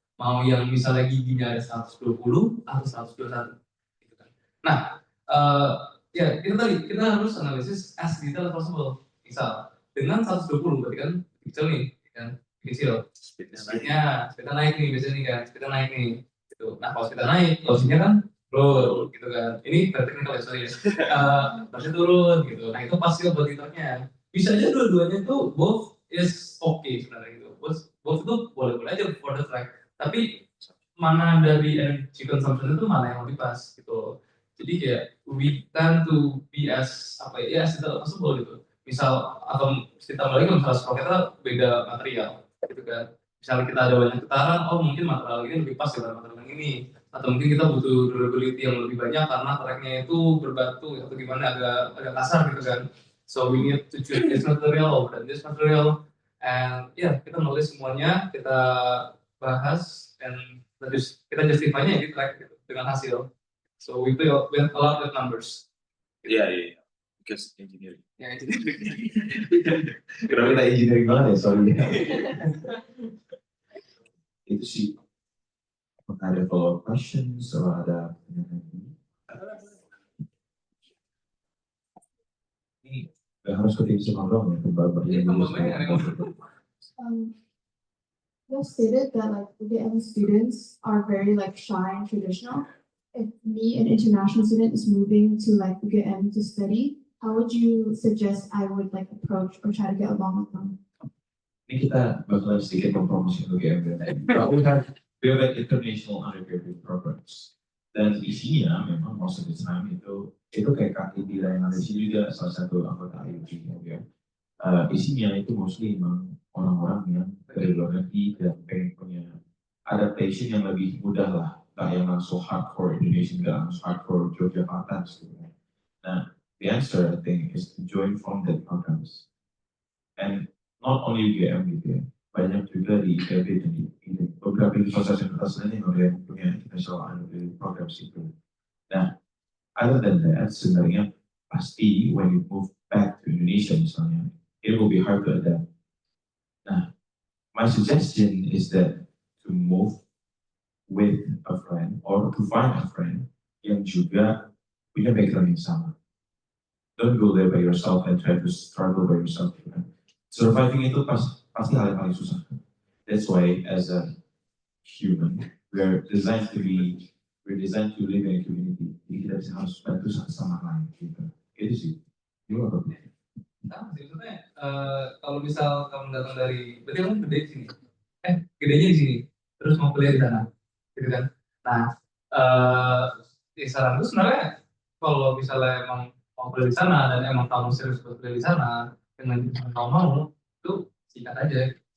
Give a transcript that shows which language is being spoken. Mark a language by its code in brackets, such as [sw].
[id] Mau yang misalnya giginya ada 120 atau 121 gitu kan. Nah, ya kita harus analisis [en] as detail as possible. [id] Misal dengan 120 berarti kan kecil nih, kan kecil. Speednya naik nih biasanya nih kan, speednya naik nih. Gitu. Nah kalau speednya naik, lossnya kan turun gitu kan. Ini teknikal ya sorry ya. Lossnya turun gitu. Nah itu pasti buat gitarnya. Bisa aja dua-duanya itu [en] both is okay [id] sebenarnya gitu. Both itu boleh-boleh aja [en] for the track. [id] Tapi mana dari energy consumption itu mana yang lebih pas gitu. Jadi kayak [en] we tend to be as as detail possible gitu. [id] Misal atau ditambah lagi misalnya sprocketnya beda material gitu kan. Misalnya kita ada banyak getaran, mungkin material ini lebih pas dengan material yang ini. Atau mungkin kita butuh durability yang lebih banyak karena tracknya itu berbatu atau gimana agak kasar gitu kan. [en] So we need to choose this material over this material. And [id] kita nulis semuanya, kita bahas [en] and [id] kita justify-nya gitu like, dengan hasil. [en] So we play a lot with numbers. Yeah. Because engineering. [id] Ya engineering. Kenapa kita engineering banget ya, sorry. Itu sih. Apakah ada follow-up questions atau ada pertanyaan? Ini nggak harus ke tim Semar dong ya, Iya, tambah-tambahnya ada [en] You have stated that like UGM students are very like shy and traditional. If me, an international student, is moving to like UGM to study, how would you suggest I would like approach or try to get along with them? [id] Ini kita bakalan sedikit mempromosi UGM. [en] We have an international undergraduate programs. [id] Dan isinya memang [en] most of the time [id] itu kayak Kak Idira yang ada di sini juga salah satu anggota IUG ya. Isinya itu mostly memang orang-orang yang dari luar negeri dan pengen punya adaptation yang lebih mudah lah, nggak yang langsung hardcore Indonesia, nggak langsung hardcore Yogyakarta gitu. [en] Nah, the answer I think is to join from that programs, and not only UGM [id] gitu ya, banyak juga di ITB dan di beberapa universitas lain yang udah punya [en] international undergraduate programs itu. Nah, other than that, [id] sebenarnya pasti [en] when you move back to Indonesia misalnya, it will be hard to adapt. Nah, my suggestion is that to move with a friend or to find a friend [id] yang juga punya background yang sama. [en] Don't go there by yourself and try to struggle by yourself. [id] Surviving itu pasti hal yang paling susah. [en] That's why as a human, we're designed to live in a community. [id] Jadi kita bisa harus bantu satu sama lain. Gitu. Itu sih. Gimana Pak? Nah, sebenarnya kalau misal kamu datang dari, berarti kamu gede di sini, gedenya di sini, terus mau kuliah di sana, gitu kan? Nah, saran itu sebenarnya kalau misalnya emang mau kuliah di sana dan emang kamu serius buat kuliah di sana dengan kamu mau, itu sikat aja.